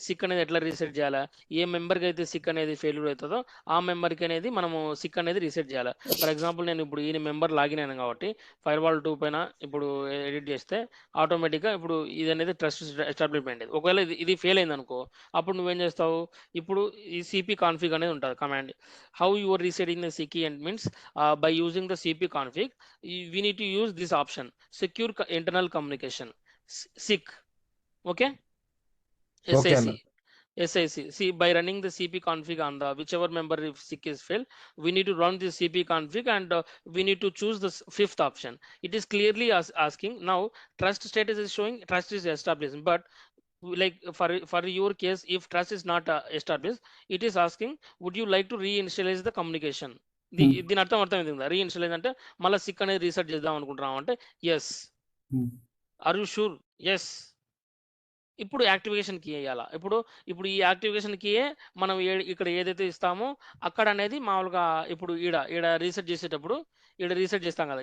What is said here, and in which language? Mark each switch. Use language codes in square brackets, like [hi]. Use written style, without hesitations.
[te] Sick అనేది ఎట్లా reset చేయాలా? ఏ మెంబర్కి అయితే సిక్ అనేది ఫెయిల్యూర్ అవుతుందో ఆ మెంబర్కి అనేది మనము సిక్ అనేది రీసెట్ చేయాలి. ఫర్ ఎగ్జాంపుల్ నేను ఇప్పుడు ఈ మెంబర్ లాగిన్ అయినా కాబట్టి ఫైర్వాల్ 2 పైన ఇప్పుడు ఎడిట్ చేస్తే ఆటోమేటిక్గా ఇప్పుడు ఇది అనేది ట్రస్ట్ ఎస్టాబ్లిష్మెంట్. ఒకవేళ ఇది ఫెయిల్ అయింది అనుకో, అప్పుడు నువ్వేం చేస్తావు? ఇప్పుడు ఈ సిపి కాన్ఫిగ్ అనేది ఉంటుంది command. [en] How your resetting the SIC and means by using the CP config, we need to use this option, secure internal communication, SIC. Okay, [te] okay అన్న. [en] SIC. See, by running the CP config on the whichever member if SIC is failed, we need to run this CP config, and we need to choose the fifth option. It is clearly asking now trust status is showing trust is established, but like for your case, if trust is not established, it is asking would you like to reinitialize the communication. [te] దీని అర్థమైంది కదా, రీఇన్స్టాలేజ్ అంటే మళ్ళీ sick అనేది reset చేద్దాం అనుకుంటున్నాం అంటే yes. [en] Are you sure? Yes. [te] ఇప్పుడు యాక్టివేషన్ కీ వేయాలా. ఇప్పుడు ఈ యాక్టివేషన్ కీయే మనం ఇక్కడ ఏదైతే ఇస్తామో అక్కడ అనేది మామూలుగా ఇప్పుడు ఈడ రీసెట్ చేసేటప్పుడు ఇక్కడ రీసెట్ చేస్తాం కదా.